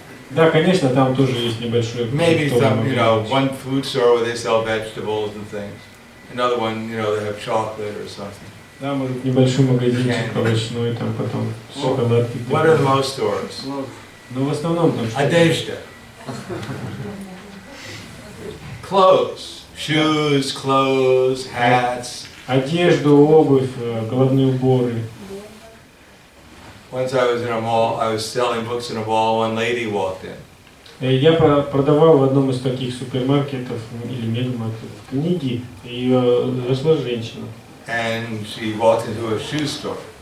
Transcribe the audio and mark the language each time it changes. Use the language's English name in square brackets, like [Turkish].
[Russian] Да, конечно, там тоже есть небольшой. [English] Maybe some, one food store where they sell vegetables and things. Another one, they have chocolate or something. [Russian] Да, может, небольшой магазинчик овощной, там потом шоколадки. [English] What are the most stores? [Russian] Но в основном там что? Одежда. [English] Clothes. Shoes, clothes, hats. [Russian] Одежду, обувь, головные уборы. [English] Once I was in a mall, I was selling books in a mall, one lady walked in. [Russian] Я продавал в одном из таких супермаркетов или мегамаркетов книги, и зашла женщина. [English] And she walked into a shoe store.